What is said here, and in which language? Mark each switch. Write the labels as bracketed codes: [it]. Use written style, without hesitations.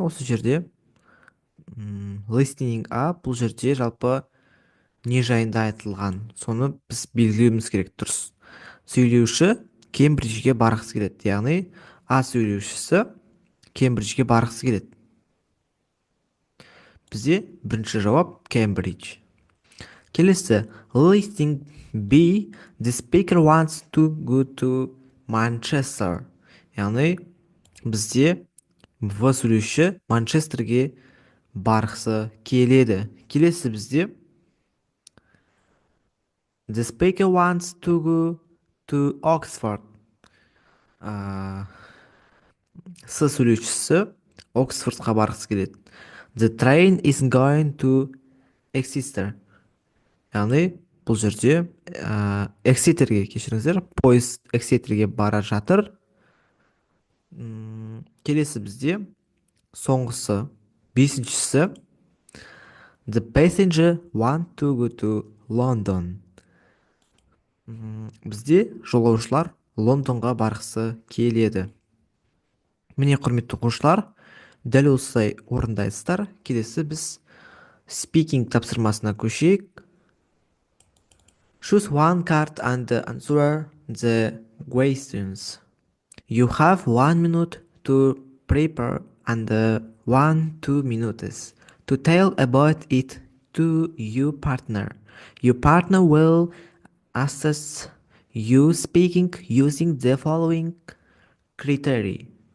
[kk] Осы жерде listening А, бұл жерде жалпы не жайында айтылған, соны біз белгілеуіміз керек. Дұрыс. Сөйлеуші Кембриджге барғысы келеді, яғни А сөйлеушісі Кембриджге барғысы келеді. Бізде бірінші жауап Кембридж. [en] Келесі listening B, the speaker wants to go to Manchester. [kk] Яғни бізде В сөйлеуші Манчестерге барғысы келеді. [en] Келесі бізде the speaker wants to go to Oxford. [kk] С сөйлеушісі Оксфордқа барғысы келеді. [en] The train is going to Exeter. [kk] Яғни бұл жерде Эксетерге, кешіріңіздер, пойыз Эксетерге бара жатыр. Келесі бізде соңғысы, бесіншісі [en] the passenger want to go to London. [kk] Бізде жолаушылар Лондонға барғысы келеді. Міне, құрметті оқушылар, дәл осылай орындайсыздар. Келесі біз speaking тапсырмасына көшейік. [en] Choose one card and answer the questions. You have 1 minute to prepare and 1-2 minutes to tell about it to your partner. Your partner will assess you speaking using the following criteria.